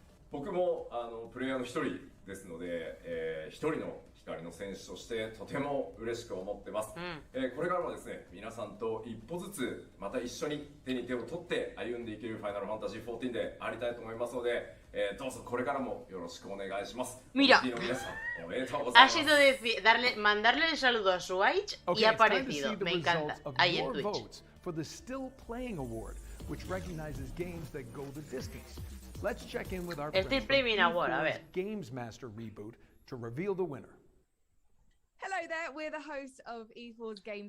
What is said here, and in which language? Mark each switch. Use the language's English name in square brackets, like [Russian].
[Japanese] 僕もプレイヤーの一人ですので、一人の光の選手としてとても嬉しく思ってます、これからもですね皆さんと一歩ずつまた一緒に手に手を取って歩んでいけるファイナルファンタジー14でありたいと思いますので、どうぞこれからもよろしくお願いします。 [Spanish] Mira, [Japanese] 皆さんおめでとうございます。 [Spanish] Ha sido mandarle el saludo a Switch y ha aparecido. Me encanta. Ahí en Twitch. [English] For the Still Playing Award, which recognizes games that go the distance. Let's check in with our friends from Games Master Reboot to reveal the winner. Hello there, we're the hosts of E4's Games